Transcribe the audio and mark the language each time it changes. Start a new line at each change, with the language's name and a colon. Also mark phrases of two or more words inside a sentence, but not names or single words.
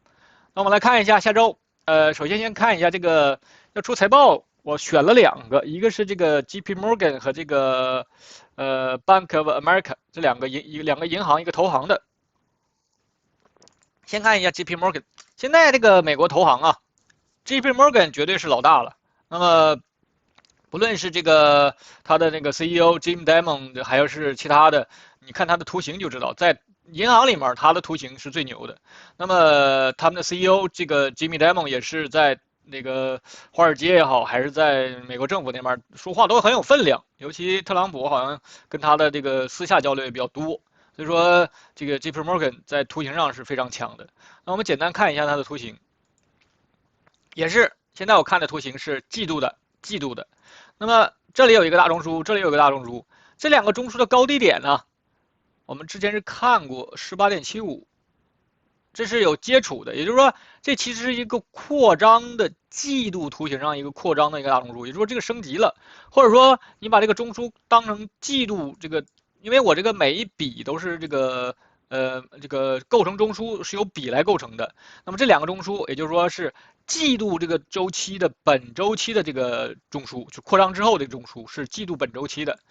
Chinese: 那我們來看一下下週，首先看一下這個要出財報，我選了2個，一個是這個 JP Morgan 和這個 Bank of America 這兩個銀行，一個投行的。先看一下 JP Morgan， 現在這個美國投行啊 ，JP Morgan 絕對是老大了。那麼不論是這個他的那個 CEO Jim Dimon，還是其他的， 你看它的圖形就知道，在银行里面它的图形是最牛的。那么他们的 CEO 这个 Jimmy Dimon 也是在那个华爾街也好，还是在美国政府那边说話都很有分量，尤其特朗普好像跟他的这个私下交流也比較多，所以說這個 JP Morgan 在圖形上是非常強的。那我們簡單看一下它的圖形，也是現在我看的圖形是季度的。那麼這裡有一個大中樞，這裡有一個大中樞，這兩個中樞的高低點呢，我們之前是看過 18.75。這是有接觸的，也就是說，這其實是一個擴張的季度圖形上一個擴張的一個大中樞，也就是說這個升級了，或者說你把這個中樞當成季度這個，因為我這個每一筆都是這個構成中樞是由筆來構成的，那麼這兩個中樞，也就是說是季度這個週期的本週期的這個中樞，就擴張之後的中樞是季度本週期的。